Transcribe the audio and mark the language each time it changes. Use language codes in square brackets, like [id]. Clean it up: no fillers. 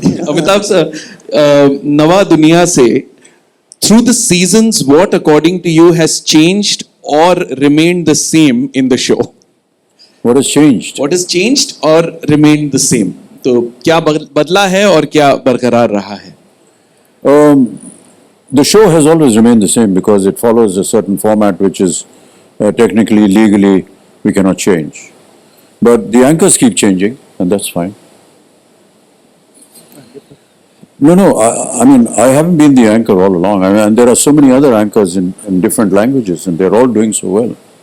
[en] Amitabh sir, Nava Duniya se, through the seasons, what according to you has changed or remained the same in the show? What has changed? What has changed or remained the same? [hi] तो क्या बदला है और क्या बरकरार रहा है? [en] The show has always remained the same because it follows a certain format which is technically, legally, we cannot change. But the anchors keep changing, and that's fine. No, I mean, I haven't been the anchor all along. I mean, and there are so many other anchors in different languages, and they're all doing so well.